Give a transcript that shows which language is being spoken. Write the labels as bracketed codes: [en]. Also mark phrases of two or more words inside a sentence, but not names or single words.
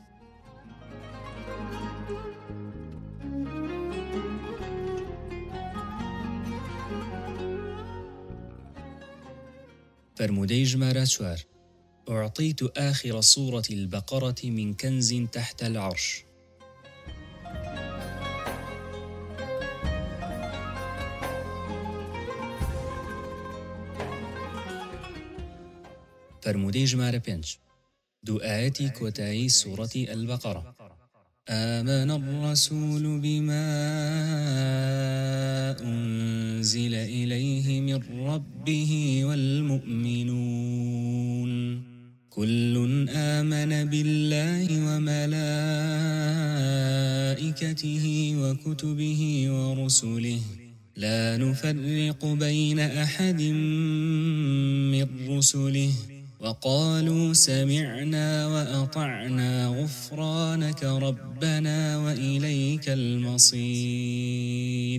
[ckb] فرمودەی ژمارە [ar] 4 أعطيت آخر سورة البقرة من كنز تحت العرش. [ckb] فرمودەی ژمارە 5 دوو ئاەتی کۆتایی سوورەتی البقرة. [ar] آمن الرسول بما أنزل إليه من ربه والمؤمنون كل آمن بالله وملائكته وكتبه ورسله لا نفرق بين أحد من رسله وقالوا سمعنا وأطعنا غفرانك ربنا وإليك المصير.